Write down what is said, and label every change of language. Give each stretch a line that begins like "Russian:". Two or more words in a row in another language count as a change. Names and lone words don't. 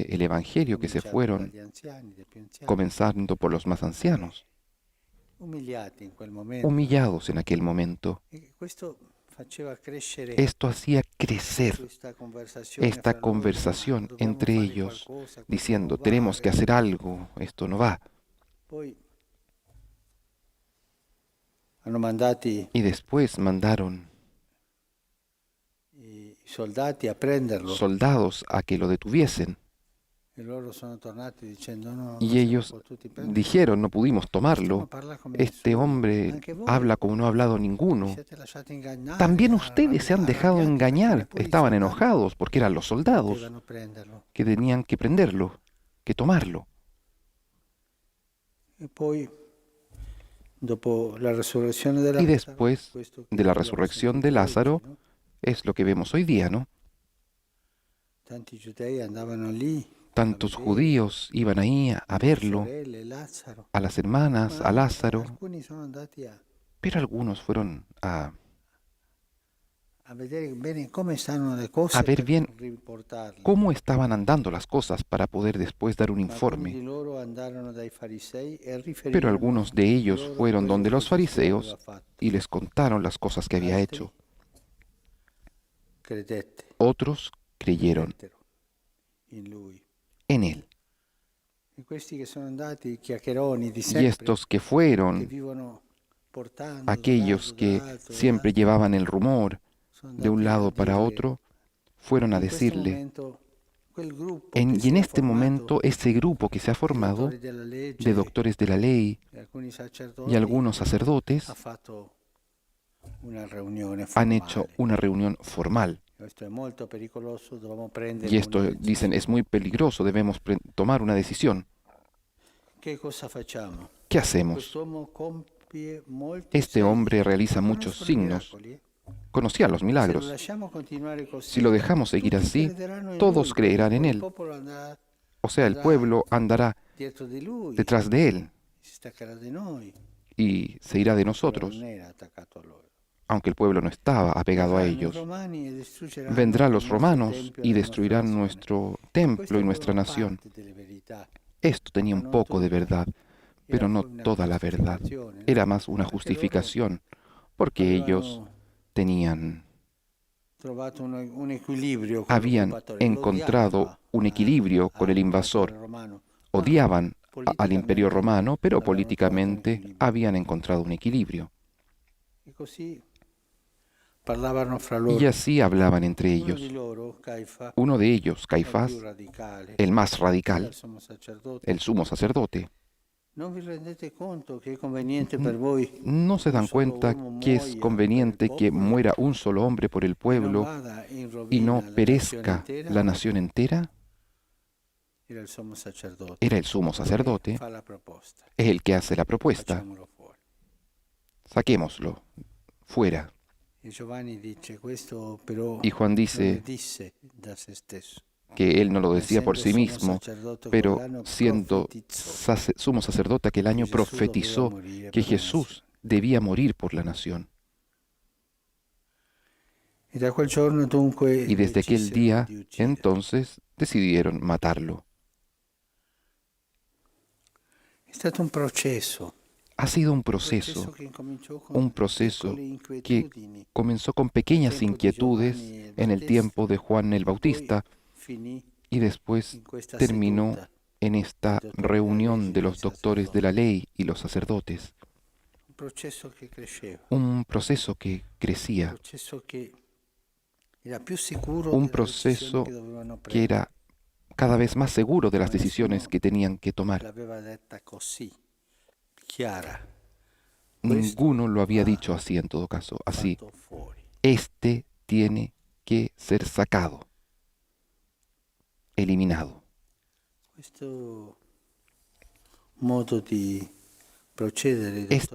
Italian: andati
Spanish: el Evangelio que se
Italian: cominciando
Spanish: fueron
Italian: dagli anziani, dai più anziani,
Spanish: comenzando por los más
Italian: e
Spanish: ancianos,
Italian: umiliati in quel momento, no?
Spanish: humillados en aquel momento.
Italian: E questo faceva crescere
Spanish: Esto hacía crecer
Italian: questa conversazione
Spanish: esta
Italian: fra loro, ma
Spanish: conversación
Italian: dobbiamo
Spanish: entre
Italian: fare
Spanish: ellos,
Italian: qualcosa, questo non
Spanish: diciendo,
Italian: va.
Spanish: tenemos que hacer algo, esto no va.
Italian: Poi hanno mandati
Spanish: Y después mandaron
Italian: i soldati a prenderlo
Spanish: soldados a que lo detuviesen.
Italian: E loro sono tornati dicendo: "No, non
Spanish: Y
Italian: siamo
Spanish: ellos
Italian: potuti prendere.
Spanish: dijeron, no pudimos
Italian: Quest'uomo
Spanish: tomarlo.
Italian: parla come
Spanish: Este
Italian: nessuno.
Spanish: hombre
Italian: Anche voi
Spanish: habla como no ha hablado
Italian: vi
Spanish: ninguno.
Italian: siete lasciati ingannare,
Spanish: También ustedes se han dejado
Italian: arrabbiati perché
Spanish: engañar.
Italian: neppure i
Spanish: Estaban
Italian: soldati
Spanish: enojados porque eran los soldados
Italian: potevano prenderlo."
Spanish: que tenían que prenderlo, que tomarlo.
Italian: E poi, dopo la resurrezione di
Spanish: Y
Italian: Lazzaro,
Spanish: después
Italian: questo che
Spanish: de la
Italian: abbiamo
Spanish: resurrección de
Italian: sentito oggi,
Spanish: Lázaro,
Italian: no?
Spanish: es lo que vemos hoy día, ¿no?
Italian: Tanti giudei andavano lì a
Spanish: Tantos
Italian: vedere
Spanish: judíos iban ahí a
Italian: le
Spanish: verlo,
Italian: sorelle, Lazzaro,
Spanish: a las hermanas, a
Italian: ma
Spanish: Lázaro,
Italian: alcuni sono andati
Spanish: pero algunos fueron
Italian: a vedere bene come stanno le
Spanish: a
Italian: cose
Spanish: ver
Italian: per
Spanish: bien
Italian: riportarle.
Spanish: cómo estaban andando las cosas para poder después dar un
Italian: Ma alcuni di
Spanish: informe.
Italian: loro andarono dai farisei e
Spanish: Pero
Italian: riferirono
Spanish: algunos de ellos
Italian: loro
Spanish: fueron
Italian: quello
Spanish: donde
Italian: che
Spanish: los
Italian: Gesù aveva
Spanish: fariseos
Italian: fatto.
Spanish: y les contaron las cosas que había
Italian: Altri
Spanish: hecho.
Italian: credette,
Spanish: Otros creyeron
Italian: credettero in lui.
Spanish: en él.
Italian: E questi che sono andati, chiacchieroni di
Spanish: Y
Italian: sempre,
Spanish: estos que
Italian: che
Spanish: fueron
Italian: vivono portando da un
Spanish: aquellos
Italian: lato,
Spanish: que
Italian: dall'altro,
Spanish: siempre
Italian: dall'altro,
Spanish: llevaban el rumor
Italian: sono
Spanish: de un
Italian: andati a
Spanish: lado para
Italian: dire
Spanish: otro, fueron a
Italian: in questo
Spanish: decirle,
Italian: momento quel gruppo che
Spanish: y
Italian: si
Spanish: en
Italian: era
Spanish: este
Italian: formato
Spanish: momento ese grupo que se ha
Italian: di
Spanish: formado
Italian: dottori della
Spanish: de
Italian: legge
Spanish: doctores de la ley
Italian: e alcuni
Spanish: y
Italian: sacerdoti
Spanish: algunos
Italian: ha
Spanish: sacerdotes
Italian: fatto una riunione
Spanish: han hecho
Italian: formale.
Spanish: una reunión formal.
Italian: Questo è molto pericoloso, dobbiamo prendere
Spanish: Y
Italian: una
Spanish: esto, dicen,
Italian: decisione.
Spanish: es muy peligroso, debemos tomar una decisión.
Italian: Che cosa facciamo?
Spanish: ¿Qué hacemos?
Italian: Quest'uomo compie molti
Spanish: Este
Italian: segni.
Spanish: hombre realiza muchos
Italian: Conoscono i
Spanish: signos,
Italian: miracoli.
Spanish: conocía los
Italian: Se lo
Spanish: milagros.
Italian: lasciamo continuare così,
Spanish: Si lo dejamos seguir
Italian: tutti
Spanish: así,
Italian: crederanno in
Spanish: todos
Italian: lui,
Spanish: creerán en
Italian: poi il
Spanish: él.
Italian: popolo andrà
Spanish: O sea, el pueblo andará
Italian: dietro di lui,
Spanish: detrás de él
Italian: si staccherà di noi.
Spanish: y se irá de
Italian: Il popolo non
Spanish: nosotros,
Italian: era attaccato a loro.
Spanish: aunque el pueblo no estaba apegado a
Italian: Verranno i
Spanish: ellos.
Italian: romani e distruggeranno
Spanish: Vendrán
Italian: il
Spanish: los
Italian: nostro
Spanish: romanos
Italian: tempio
Spanish: y
Italian: e la nostra
Spanish: destruirán
Italian: nazione.
Spanish: nuestro
Italian: E
Spanish: templo
Italian: queste
Spanish: y nuestra
Italian: furono
Spanish: nación.
Italian: parte delle verità.
Spanish: Esto tenía
Italian: Ma
Spanish: un
Italian: non
Spanish: poco de
Italian: tutta.
Spanish: verdad,
Italian: Era
Spanish: pero no
Italian: poi una
Spanish: toda la verdad.
Italian: giustificazione, no?
Spanish: Era más una
Italian: Perché loro
Spanish: justificación, porque ellos
Italian: avevano
Spanish: tenían,
Italian: trovato un equilibrio con
Spanish: habían
Italian: l'occupatore,
Spanish: encontrado
Italian: l'odiava
Spanish: un equilibrio con el invasor.
Italian: all'impero romano, ma
Spanish: Odiaban al imperio
Italian: politicamente
Spanish: romano, pero
Italian: avevano trovato un
Spanish: políticamente
Italian: equilibrio.
Spanish: habían encontrado un equilibrio.
Italian: E così parlavano fra
Spanish: Y
Italian: loro.
Spanish: así hablaban entre
Italian: Uno di
Spanish: ellos.
Italian: loro, Caifa,
Spanish: Uno de ellos,
Italian: il più
Spanish: Caifás,
Italian: radicale,
Spanish: el más
Italian: era
Spanish: radical,
Italian: il sommo sacerdote.
Spanish: el sumo sacerdote,
Italian: Non vi rendete conto che è conveniente per voi
Spanish: no se
Italian: un
Spanish: dan
Italian: solo
Spanish: cuenta
Italian: uomo
Spanish: que es
Italian: muoia per il
Spanish: conveniente que
Italian: popolo
Spanish: muera un solo hombre por el
Italian: e non
Spanish: pueblo
Italian: vada in
Spanish: y no
Italian: rovina la nazione
Spanish: perezca
Italian: intera?
Spanish: la nación entera?
Italian: Era il sommo sacerdote.
Spanish: Era el sumo sacerdote,
Italian: Fa la proposta.
Spanish: es el que hace la propuesta.
Italian: Facciamolo fuori.
Spanish: Saquémoslo fuera.
Italian: E Giovanni dice questo però
Spanish: Y Juan
Italian: non lo
Spanish: dice
Italian: disse da se stesso.
Spanish: que él no lo decía por sí
Italian: Essendo sommo
Spanish: mismo,
Italian: sacerdote
Spanish: pero
Italian: quell'anno
Spanish: siendo
Italian: profetizzò
Spanish: sumo sacerdote aquel
Italian: che
Spanish: año
Italian: Gesù doveva
Spanish: profetizó
Italian: morire
Spanish: que
Italian: per la
Spanish: Jesús
Italian: nazione.
Spanish: debía morir por la nación.
Italian: E da quel giorno dunque
Spanish: Y desde aquel
Italian: decisero
Spanish: día,
Italian: di uccidere.
Spanish: entonces, decidieron matarlo.
Italian: È stato un processo.
Spanish: Ha sido un
Italian: Processo
Spanish: proceso,
Italian: che incominciò con
Spanish: un proceso
Italian: piccole
Spanish: que
Italian: inquietudini
Spanish: comenzó con pequeñas
Italian: tiempo di
Spanish: inquietudes
Italian: Giovanni el
Spanish: en el
Italian: Battista,
Spanish: tiempo de Juan el
Italian: poi
Spanish: Bautista
Italian: finì
Spanish: y después
Italian: in questa
Spanish: terminó
Italian: seduta
Spanish: en esta
Italian: dei dottori della
Spanish: reunión
Italian: legge
Spanish: de
Italian: e
Spanish: los
Italian: dei
Spanish: doctores de la
Italian: sacerdoti.
Spanish: ley y los sacerdotes.
Italian: Un processo che cresceva,
Spanish: Un proceso que
Italian: un
Spanish: crecía,
Italian: processo che era più sicuro
Spanish: un
Italian: della decisione
Spanish: proceso
Italian: che dovevano
Spanish: que
Italian: prendere.
Spanish: era cada vez más seguro de las
Italian: Ma
Spanish: decisiones
Italian: nessuno
Spanish: que tenían que tomar.
Italian: l'aveva detta così, chiara.
Spanish: Ninguno lo había
Italian: va
Spanish: dicho así en todo caso, así.
Italian: fatto fuori.
Spanish: Este tiene que ser sacado, eliminado.
Italian: Questo modo di procedere dei dottori